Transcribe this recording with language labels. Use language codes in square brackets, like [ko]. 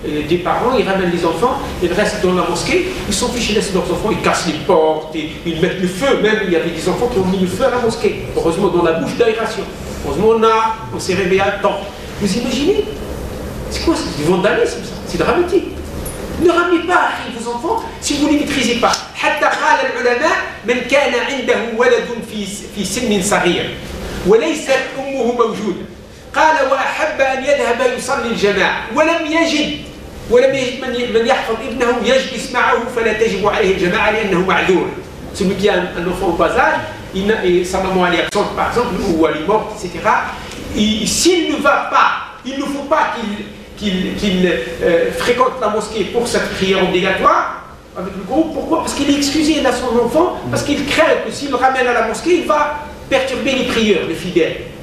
[fr] Des parents, ils ramènent les enfants, ils restent dans la mosquée, ils s'en fichent, ils laissent leurs enfants, ils cassent les portes, ils mettent le feu. Même, il y avait des enfants qui ont mis le feu à la mosquée. Heureusement, dans la bouche d'aération. Heureusement, on s'est réveillé à temps. Vous imaginez? C'est quoi? C'est du vandalisme, ça. C'est dramatique. Ne ramenez pas vos enfants si vous ne les maîtrisez pas. [ar] حتى قال العلماء من كان عنده ولد في سن صغير وليست أمه موجودة قال وأحب أن يذهب يصلي الجماعة ولم يجد من يحفظ ابنه يجلس معه فلا تجب عليه الجماعة لأنه معذور. [fr] Celui qui a un enfant au bas âge, sa maman elle est absente par exemple, ou elle est morte, etc. S'il ne va pas, il ne faut pas qu'il fréquente la mosquée pour cette prière obligatoire avec le groupe. Pourquoi? Parce qu'il est excusé, il a son enfant, parce qu'il craint que s'il le ramène à la mosquée, il va perturber les prieurs, les fidèles.